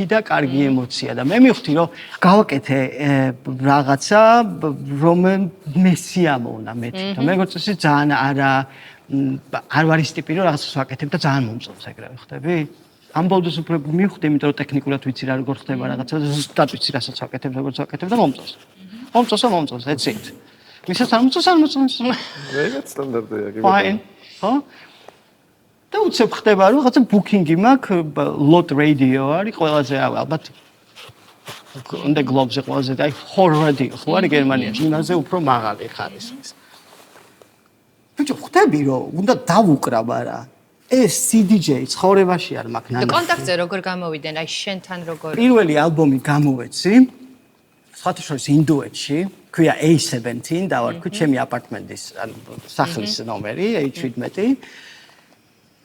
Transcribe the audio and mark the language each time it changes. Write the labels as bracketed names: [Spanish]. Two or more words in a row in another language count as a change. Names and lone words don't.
[Georgian] და კარგი ემოცია და მე მივხვდი რომ გავაკეთე რაღაცა რომ მესიამოვნა მე თვითონ მე როგორც ისე ძალიან არ ვარ ის ტიპი რომ რაღაცას ვაკეთებ და ძალიან მომწონს ეგრევე ხდები ამ ბოლოს უფრო მივხვდი იმიტომ რომ ტექნიკურად ვიცი რა როგორ ხდება რაღაცა ზუსტად ვიცი რასაც ვაკეთებ როგორც ვაკეთებ და მომწონს მომწონს, [English] that's it. [Georgian] ვისაც არ მომწონს. ეგეც სტანდარტია, კი ბატონო. ხო? და უცებ ხდება რომ რაღაცა ბუკინგი მაქვს, lot radio არის ყველაზე ალბათ [English] on the globe- [Georgian] ზე ყველაზე და horror radio ხო არის გერმანიაში, იმაზე უფრო მაღალი ხარისხის. ბიჭო, ხდები რომ უნდა დავუკრა, მაგრამ ეს CDJ ცხოვრებაში არ მაქვს ნანა. და კონტაქტზე როგორ გამოვიდნენ, აი შენთან როგორ? პირველი ალბომი გამოვეცი სხვათაშორის ინდუეთში, ქვია A17 და ვარ ჩემი აპარტმენტის, ანუ სახლის ნომერი A17.